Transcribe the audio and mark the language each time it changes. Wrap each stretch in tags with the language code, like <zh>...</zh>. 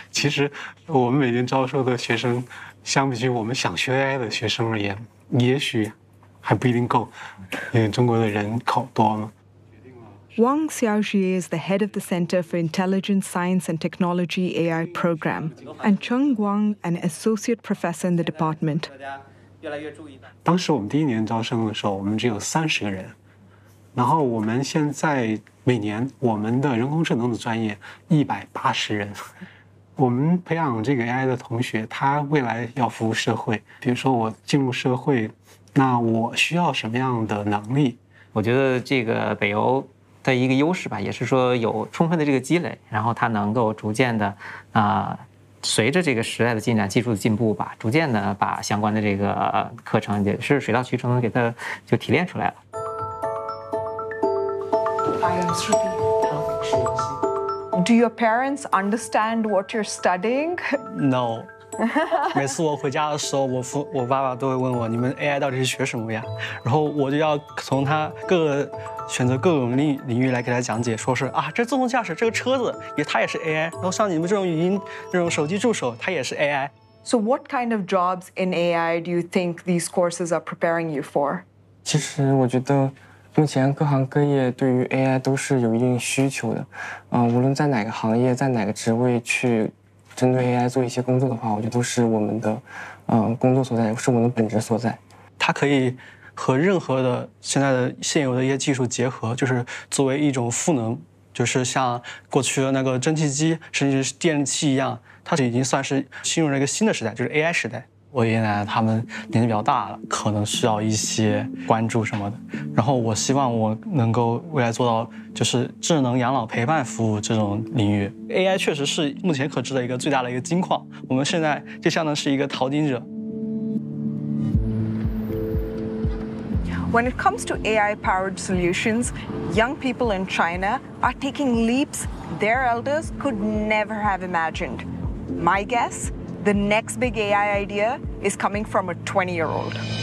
<zh>其实我们每年招收的学生相比于我们想学 AI 的学生而言也许还不一定够因为中国的人口多嘛。</zh> <en>Wang Xiaoxie is the head of the Center for Intelligent Science and Technology AI Program, and Cheng Guang, an associate professor in the department.</en> <zh>当时我们第一年招生的时候，我们只有30个人。然后我们现在每年我们的人工智能的专业180人，我们培养这个 AI 的同学，他未来要服务社会，比如说我进入社会，那我需要什么样的能力？我觉得这个北邮的一个优势吧，也是说有充分的这个积累，然后它能够逐渐的随着这个时代的进展，技术的进步吧，逐渐的把相关的这个课程也是水到渠成的给它就提炼出来了。</zh> <en>Do your parents understand what you're studying? No.</en> <zh>每次我回家的时候，我爸爸都会问我，你们 AI 到底是学什么呀？然后我就要从他各个选择各种领域来给他讲解，说是啊，这自动驾驶这个车子它也是 AI， 然后像你们这种语音这种手机助手，它也是 AI。</zh> <en>So what kind of jobs in AI do you think these courses are preparing you for?</en> <zh>其实我觉得目前各行各业对于 AI 都是有一定需求的，无论在哪个行业，在哪个职位去针对 AI 做一些工作的话，我觉得都是我们的工作所在，是我们的本职所在。它可以和任何的现在的现有的一些技术结合，就是作为一种赋能，就是像过去的那个蒸汽机甚至是电器一样，它已经算是进入了一个新的时代，就是 AI 时代。我爷爷奶奶他们年纪比较大了，可能需要一些关注什么的，然后我希望我能够未来做到就是智能养老陪伴服务这种领域。 AI 确实是目前可知的一个最大的一个金矿，我们现在就相当是一个淘金者。</zh> <en>When it comes to AI powered solutions, young people in China are taking leaps their elders could never have imagined. My guessThe next big AI idea is coming from a 20-year-old.</en>